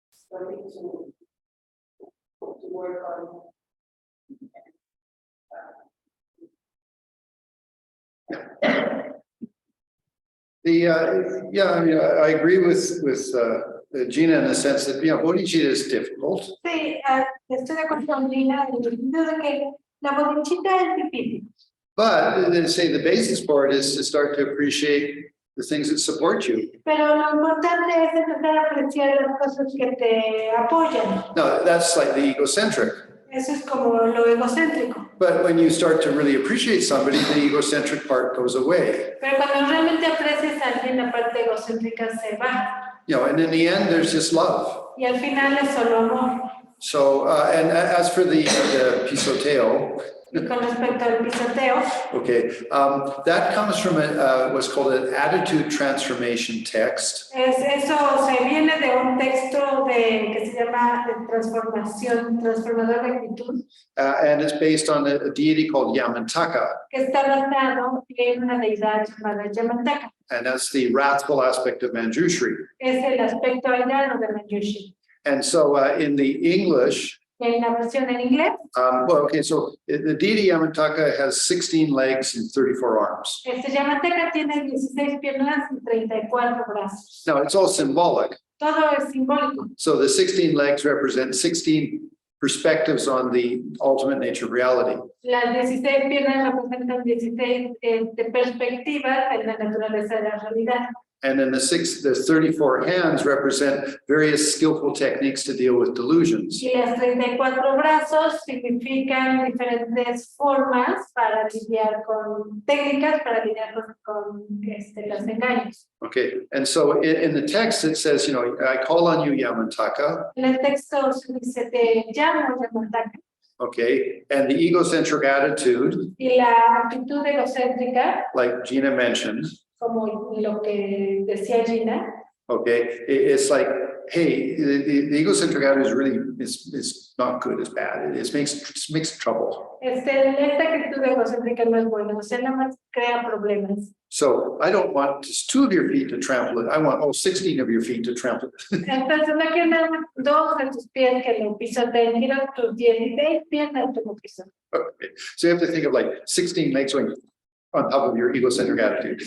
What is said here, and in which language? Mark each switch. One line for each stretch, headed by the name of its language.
English: Something to work on. I agree with Gina in the sense that Bodhicitta is difficult.
Spanish: Sí, estoy de acuerdo con Lina en el sentido de que la bodhicitta es difícil.
English: But they say the basis for it is to start to appreciate the things that support you.
Spanish: Pero lo importante es empezar a apreciar las cosas que te apoyan.
English: No, that's slightly egocentric.
Spanish: Eso es como lo egocéntrico.
English: But when you start to really appreciate somebody, the egocentric part goes away.
Spanish: Pero cuando realmente aprecias a alguien, la parte egocéntrica se va.
English: And in the end, there's just love.
Spanish: Y al final es solo amor.
English: So, and as for the pisoteo,
Spanish: Y con respecto al pisoteo,
English: okay, that comes from what's called an attitude transformation text.
Spanish: eso se viene de un texto que se llama transformador de actitud.
English: And it's based on a deity called Yamantaka.
Spanish: Que está basado en una deidad llamada Yamantaka.
English: And that's the wrathful aspect of Manjushri.
Spanish: Es el aspecto airado de Manjushri.
English: And so in the English,
Spanish: En la versión en inglés,
English: so the deity Yamantaka has 16 legs and 34 arms.
Spanish: Yamantaka tiene 16 piernas y 34 brazos.
English: Now it's all symbolic.
Spanish: Todo es simbólico.
English: So the 16 legs represent 16 perspectives on the ultimate nature of reality.
Spanish: Las 16 piernas representan 16 perspectivas en la naturaleza de la realidad.
English: And then the 34 hands represent various skillful techniques to deal with delusions.
Spanish: Y las 34 brazos significan diferentes formas para lidiar con técnicas para lidiar con los engaños.
English: Okay, and so in the text it says, you know, I call on you, Yamantaka.
Spanish: En el texto se dice te llamo Yamantaka.
English: Okay, and the egocentric attitude,
Spanish: Y la actitud egocéntrica,
English: like Gina mentioned,
Spanish: como lo que decía Gina,
English: okay, it's like, hey, the egocentric attitude is really is not good, it's bad. It makes trouble.
Spanish: esta actitud egocéntrica no es buena, o sea, nada más crea problemas.
English: So I don't want just 2 of your feet to trample it. I want all 16 of your feet to trample it.
Spanish: Entonces no quiero nada más 2 de tus pies que lo pisoteen, quiero tus 16 piernas que lo pisoteen.
English: Okay. So you have to think of like 16 legs going on top of your egocentric attitude.